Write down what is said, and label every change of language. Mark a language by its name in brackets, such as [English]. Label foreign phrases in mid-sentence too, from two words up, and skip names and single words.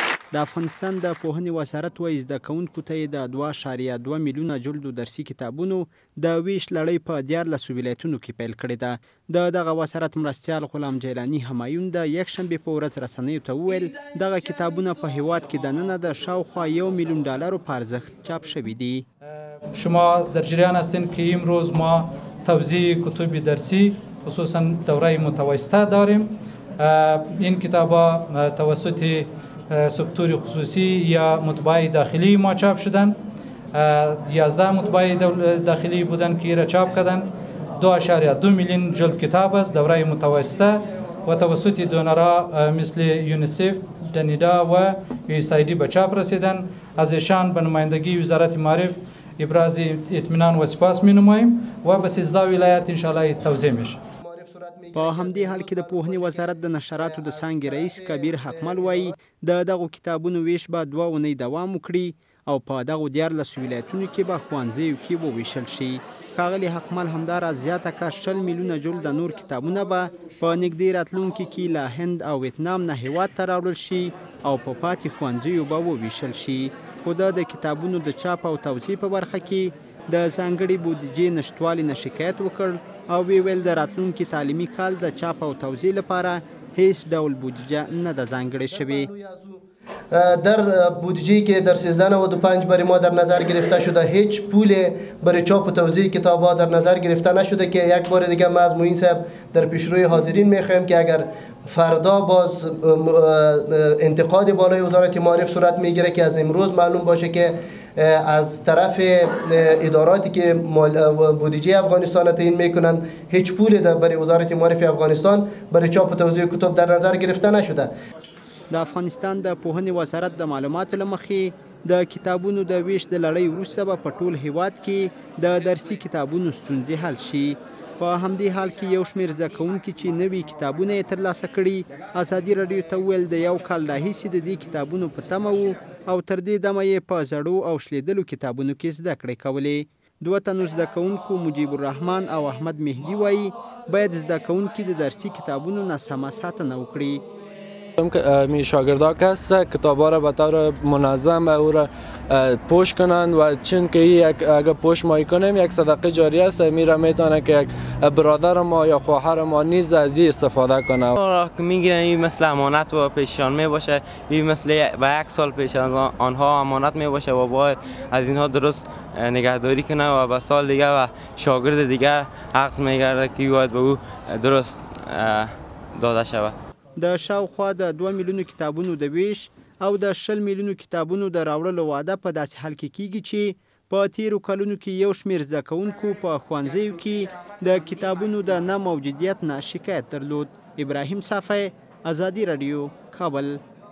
[Pashto] د افغانستان د پوهنې وزارت وایي زده کوونکو ته یې د 2.2 میلیونه جلدو درسي کتابونو د ویش لړۍ په 14 ولایتونو کې پیل کړې ده. د دغه وزارت مرستیال غلام جیلانی همایون د یکشنبې په ورځ رسنیو ته وویل دغه کتابونه په هیواد کې دننه د شاوخوا $1 میلیون په ارزښت چاپ شوي دي. [Persian] شما در جریان هستین که امروز ما توزیع کتب درسی خصوصا دوره متوسطه داریم. این کتاب‌ها توسط سکتور خصوصی یا مطبعه داخلی ما چاپ شدن. 11 مطبعه داخلی بودن که را چاپ کردن. 2.2 میلیون جلد کتاب است دوره متوسطه و توسط دونرها مثل یونیسف، دنیدا و USAID به چاپ رسیدن. از ایشان به نمایندگی وزارت معارف ابراز اطمینان و سپاس می نماییم و به 13 ولایت [Arabic] ان شاء الله [Persian] توزیع میشه. [Pashto] په همدې حال کې د پوهنې وزارت د نشراتو د څانګې رئیس کبیر حقمل وایي د دغو کتابونو ویش به 2 اونۍ دوام وکړي او په دغو 14 ولایتونو کې به ښوونځیو کې وویشل شي. ښاغلي حقمل همداراز زیاته کړه 20 میلیونه جلد نور کتابونه به په نږدې راتلونکي کې له هند او ویتنام نه هیواد ته راوړل شي او په پاتې ښوونځیو به وویشل شي. خو د کتابونو د چاپ او توزیع په برخه کې د ځانګړي بودیجې نشتوالي نه شکایت وکړ او ویل د راتلونکي تعلیمي کال د چاپ او توزیع لپاره هیڅ ډول بودیجه نه ده ځانګړې شوې. [Persian] در بودجه‌ای که در 1395 برای ما در نظر گرفته شده هیچ پول برای چاپ و توزیع کتاب‌ها در نظر گرفته نشده که یک بار دیگه ما از معین صاحب در پیشروی حاضرین می‌خواهیم که اگر فردا باز انتقاد بالای وزارت معارف صورت میگیره که از امروز معلوم باشه که از طرف اداراتی که بودجه افغانستان تعیین میکنند هیچ پول برای وزارت معارف افغانستان برای چاپ و توزیع کتب در نظر گرفته نشده. [Pashto] د افغانستان د پوهنې وزارت د معلوماتو له مخې د کتابونو د ویش د لړۍ وروسته به په ټول هیواد کې د درسي کتابونو ستونزې حل شي. په همدې حال کې یو شمېر زده کوونکي چې نوي کتابونه یې ترلاسه کړي ازادي راډیو ته وویل د یو کال راهیسې د دې کتابونو په تمه وو او تر دې دمه یې په زړو او شلېدلو کتابونو کې زده کړې کولې. 2 تنو زده کوونکو مجیب الرحمن او احمد مهدي وایي باید زده کوونکي د درسي کتابونو نه سمه ساتنه وکړي. [Persian] می شاگردها که هست کتاب‌ها را به طور منظم او را پوش کنند و چون که اگر پوش مایی کنیم یک صدقه جاریه است میره میتونه که یک برادر ما یا خواهر ما نیز از این استفاده کنه. را که میگیرن این مثل امانت و پیششان میباشه، این مثل به 1 سال پیش از آنها امانت میباشه و باید از اینها درست نگهداری کنه و به سال دیگه و شاگرد دیگه عقص میگرده که باید به او درست داده شود. [Pashto] د شاوخوا د 2 میلیونو کتابونو د ویش او د 20 میلیونو کتابونو د راوړلو وعده په داسې حال کې کیږي چې په تیرو کلونو کې یو شمېر زده کوونکو په ښوونځیو کې د کتابونو د نه موجودیت نه شکایت درلود. ابراهیم صافی، ازادي راډیو، کابل.